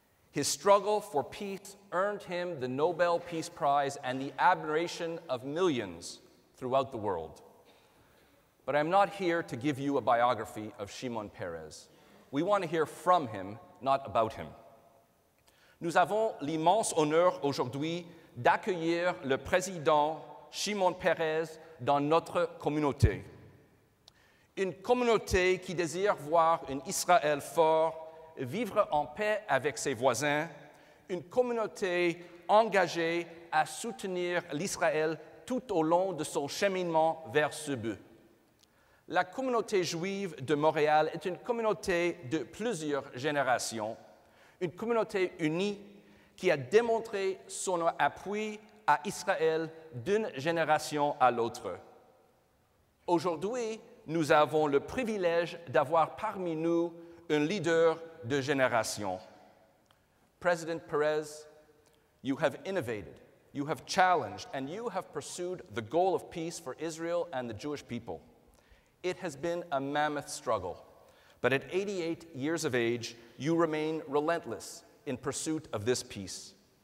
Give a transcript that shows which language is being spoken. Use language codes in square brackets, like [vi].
[en] His struggle for peace earned him the Nobel Peace Prize and the admiration of millions throughout the world. But I'm not here to give you a biography of Shimon Peres. We want to hear from him, not about him. [fr] Nous avons l'immense honneur aujourd'hui d'accueillir le président Shimon Peres dans notre communauté. Une communauté qui désire voir un Israël fort, vivre en paix avec ses voisins, une communauté engagée à soutenir l'Israël tout au long de son cheminement vers ce but. La communauté juive de Montréal est une communauté de plusieurs générations, une communauté unie qui a démontré son appui à Israël d'une génération à l'autre. Aujourd'hui, nous avons le privilège d'avoir parmi nous un leader de génération. [en] President Peres, you have innovated, you have challenged, and you have pursued the goal of peace for Israel and the Jewish people. It has been a mammoth struggle, but at 88 years of age, you remain relentless in pursuit of this peace.